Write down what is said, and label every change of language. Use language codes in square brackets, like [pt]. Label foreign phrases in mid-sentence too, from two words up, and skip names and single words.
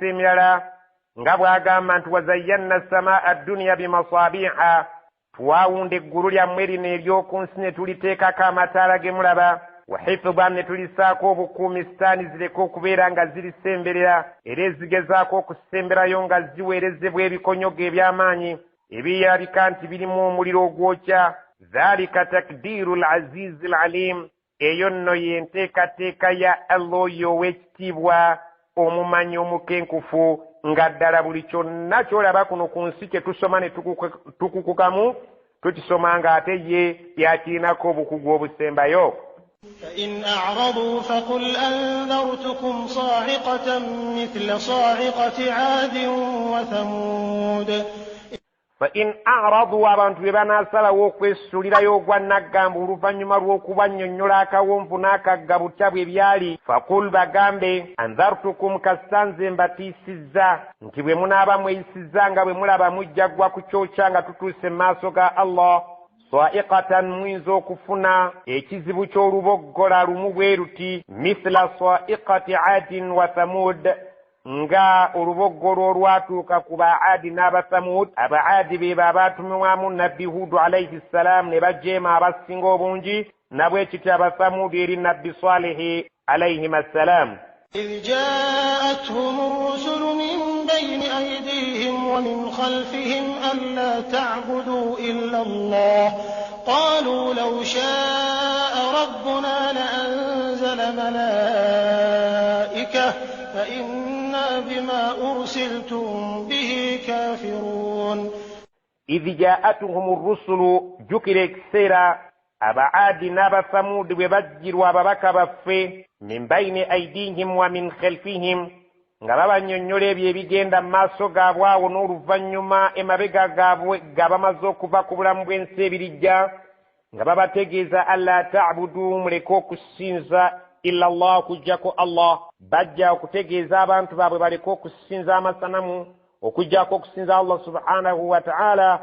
[lg] emirala, nga bw'agamba nti [ar] وزينا السماء الدنيا بمصابيح, [lg] twawunda eggulu lyammwe lino ery'oku nsi ne tuliteekako amataala ge mulaba, [ar] وحفظا, [lg] ne tulisaako obukuumi sitaani zireke okubeera nga zirisemberera era ezigezaako okusemberayo nga ziweerezebwa ebikonyogo eby'amaanyi ebiyalabika nti birimu omuliro ogwokya. [ar] ذلك تقدير العزيز العليم, [lg] eyo nno y'enteekateeka ya Allah oyo ow'ekitiibwa, omumanyi omukenkufu, nga ddala buli kyonna ky'olaba kuno ku nsi kye tusoma ne tukukukamu, tukisoma ng'ate ye yakirinako obukugu obusembayo. [ar] فإن أعرضوا فقل أنذرتكم صاعقة مثل صاعقة عاد وثمود. فإن أعرضوا, [lg] abantu bwe banaasalawo okwesuulirayo ogwa naggambu oluvannyuma lw'okubannyonnyola akawonvu n'akagga butya bwe byali, faqul, bagambe, anzartukum, kasanze mbatiisizza nti bwe munaaba mweyisizza nga bwe mulaba mujja gwa ku kyokya nga tutuuse mu maaso ga Allah, sa'iqatan, muyinza okufuna ekizibu ky'oluboggola lumu bwe luti, [ar] مثل صاعقة عاد وثمود, [lg] nga oluboggolo olwatuuka ku Baadi n'Abathamud. Abaadi be baabatumibwamu Nabbi Huudu [ar] عليه السلام [lg] ne bajeema abasinga obungi, nabwe kityo Abathamud eri Nabbi Saalihi [ar] عليهم السلام. إذ جاءتهم الرسل من بين أيديهم ومن خلفهم ألا تعبدوا إلا الله قالوا لو شاء ربنا لأنزل ملائكة فإنا بما أرسلتم به كافرون. إذ جاءتهم الرسل, جكر اكسيرا [lg] Abaadi n'Abathamud bwe bajjirwa ababaka baffe, [ar] من بين أيديهم ومن خلفهم, [lg] nga babannyonnyola ebyo ebigenda mu maaso gaabwe awo n'oluvannyuma emabega gaabwe nga bamaze okuva ku bulamu bw'ensi ebirijja, nga babategeeza [ar] ألا تعبدوا, [lg] muleke okusinza [ar] إلا الله, [lg] okuggyako Allah. Bajja okutegeeza abantu baabwe baleke okusinza amasanamu, okuggyako okusinza [ar] الله سبحانه وتعالى.